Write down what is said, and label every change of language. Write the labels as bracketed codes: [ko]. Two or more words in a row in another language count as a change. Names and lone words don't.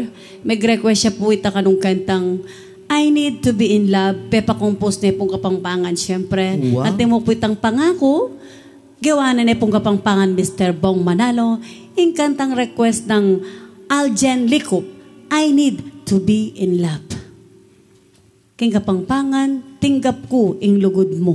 [pam] Mag-request siya po ita kanong kantang I Need to Be in Love. Pepa compose na pong kapangpangan, syempre. Wow. At mo po itang pangako. Gawa na pong kapangpangan Mr. [tl] Bong Manalo. Yung kantang request ng Aljen Likop, I Need to Be in Love. [pam] King kapangpangan, tinggap ko ing lugod mo.